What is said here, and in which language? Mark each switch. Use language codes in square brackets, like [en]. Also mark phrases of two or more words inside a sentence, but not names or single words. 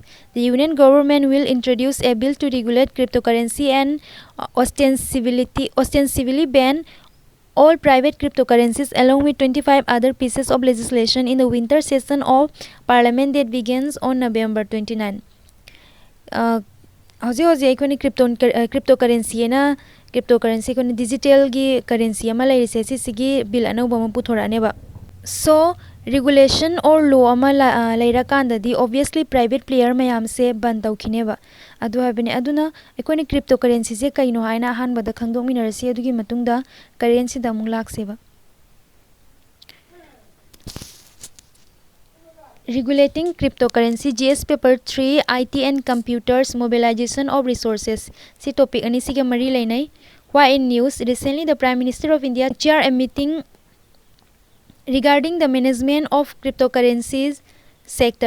[en] The union government will introduce a bill to regulate cryptocurrency and ostensibly ban all private cryptocurrencies along with 25 other pieces of legislation in the winter session of parliament that begins on November 29. [mni] Hoje cryptocurrency na cryptocurrency ko digital gi currency ama laise sigi bill anauba ma puthorane ba. [en] So regulation or law [mni] ama laira kanda di obviously [en] private player [mni] mayam se ban tawkhine ba adu habine aduna ekoni cryptocurrency se kaino haina han bada khangdok minarasi adugi matungda currency da mulak se ba. [en] Regulating cryptocurrency GS paper 3 IT and computers mobilization of resources [mni] si topic ani sige mari lainai. [en] Why in news recently the Prime Minister of India chair a meeting regarding the management of cryptocurrencies sector.